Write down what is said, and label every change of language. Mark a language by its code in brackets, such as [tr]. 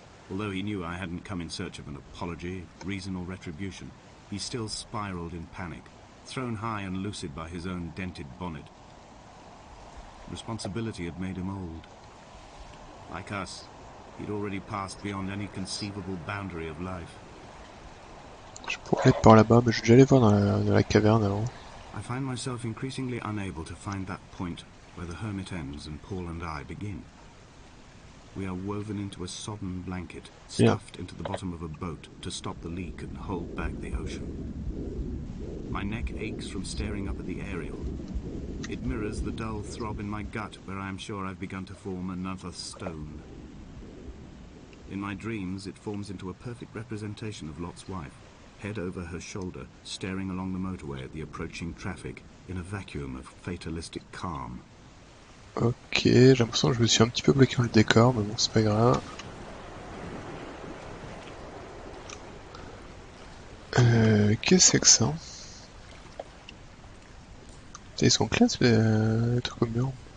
[en] Although he knew I hadn't come in search of an apology, reason or retribution, he still spiraled in panic, thrown high and lucid by his own dented bonnet. Responsibility had made him old. Like us, he'd already passed beyond any conceivable boundary of life. [fr] Je pourrais être par là-bas, mais je vais déjà aller voir dans la caverne avant. [en] I find myself increasingly unable to find that point where the hermit ends and Paul and I begin. We are woven into a sodden blanket, stuffed into the bottom of a boat to stop the leak and hold back the ocean. My neck aches from staring up at the aerial. It mirrors the dull throb in my gut where I am sure I've begun to form another stone. In my dreams, it forms into a perfect representation of Lot's wife, head over her shoulder, staring along the motorway at the approaching traffic in a vacuum of fatalistic calm. [fr] Ok, j'ai l'impression que je me suis un petit peu bloqué dans le décor, mais bon, c'est pas grave. Qu'est-ce que c'est que ça? Ils sont classe les trucs au mur.